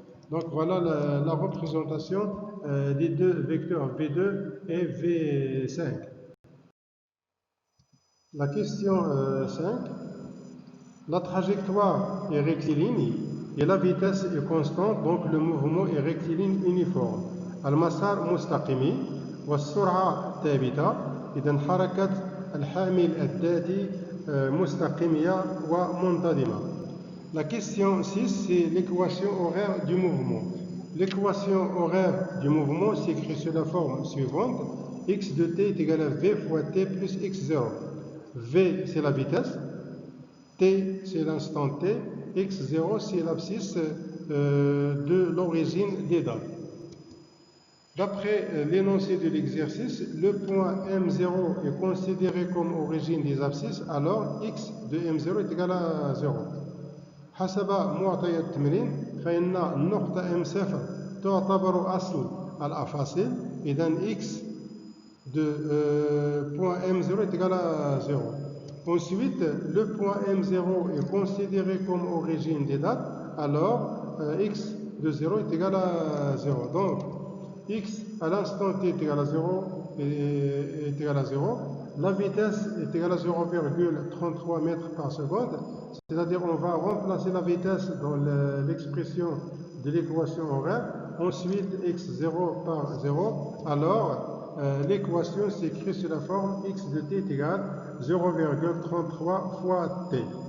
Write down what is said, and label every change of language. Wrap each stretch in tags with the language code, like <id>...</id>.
<fr>Donc, voilà la représentation des deux vecteurs V2 et V5. La question 5. La trajectoire est rectiligne et la vitesse est constante, donc le mouvement est rectiligne uniforme.</fr> <ar>المسار مستقيم والسرعة ثابتة، إذا حركة الحامل الذاتي مستقيمة ومنتظمة.</ar> <fr>La question 6, c'est l'équation horaire du mouvement. L'équation horaire du mouvement s'écrit sous la forme suivante. X de t est égal à v fois t plus x0. V, c'est la vitesse. T, c'est l'instant t. X0, c'est l'abscisse de l'origine des dates. D'après l'énoncé de l'exercice, le point M0 est considéré comme origine des abscisses, alors X de M0 est égal à 0.</fr> <ar>حسب معطيات التمرين فإن النقطة M0 تعتبر أصل الأفاصيل، إذا</ar> <fr>X de point M0 est égal à 0. Ensuite, le point M0 est considéré comme origine des dates, alors X de 0 est égal à 0. Donc, X à l'instant t est égal à 0 est égal à 0. la vitesse est égale à 0,33 mètres par seconde, c'est-à-dire on va remplacer la vitesse dans l'expression de l'équation horaire, ensuite x0 par 0, alors l'équation s'écrit sous la forme x de t est égal à 0,33 fois t.</fr>